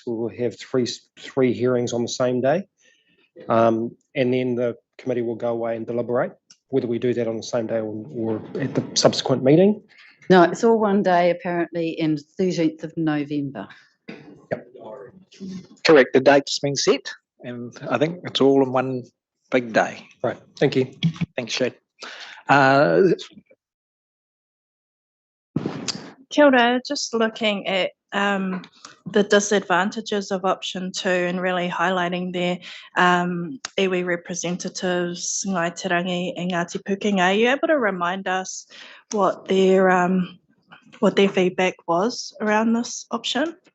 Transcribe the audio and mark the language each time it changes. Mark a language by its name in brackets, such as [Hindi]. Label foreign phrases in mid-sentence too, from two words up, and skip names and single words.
[English] We will have three hearings on the same day. And then the committee will go away and deliberate, whether we do that on the same day or at the subsequent meeting. No, it's all one day apparently, and 13th of November. Yep. Correct, the date's been set, and I think it's all in one big day. Right, thank you. Thanks, Shad. [Māori] Kia ora, [English] just looking at the disadvantages of option 2 and really highlighting their iwi representatives, Ngai Tarangi and Ngāti Pukenga. Are you able to remind us what their feedback was around this option?